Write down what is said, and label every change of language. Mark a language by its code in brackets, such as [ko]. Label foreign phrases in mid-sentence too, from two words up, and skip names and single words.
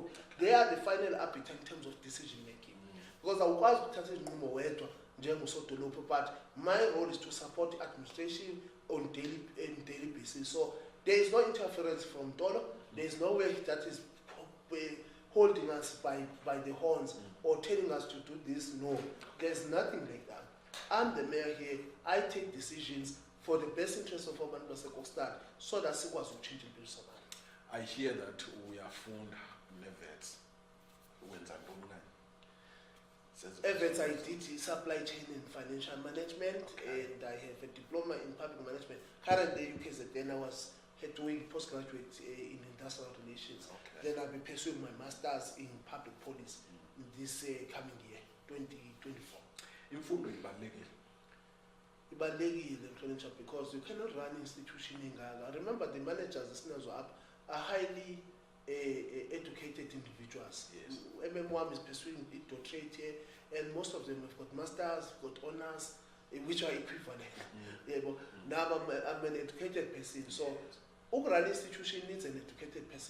[en] They are the final arbiter in terms of decision making. Because I was but my role is to support the administration on daily basis. So there is no interference from Dolo. There is no way that is holding us by the horns or telling us to do this. No, there's nothing like that. I'm the mayor here. I take decisions for the best interest of [xh] Abantu baseKokstad [en] so that [xh] sikwazi ukutshintsha impilo zabantu. [en] I hear that [xh] uyafunda ne-vets. Wenza ntoni kanye? [en] EVETS I did supply chain and financial management, and I have a diploma in public management. Currently, UKZN, I was doing postgraduate in industrial relations. Okay. Then I'll be pursuing my master's in public policy this coming year, 2024. [xh] Imfundo ibalulekile. Ibalulekile Mhlonishwa, [en] because you cannot run institution engaka. Remember, the managers are highly educated individuals. Yes. MM1 is pursuing a doctorate here, and most of them have got masters, got honors, which are equivalent. Yeah, but now I'm an educated person, so overall institution needs an educated person.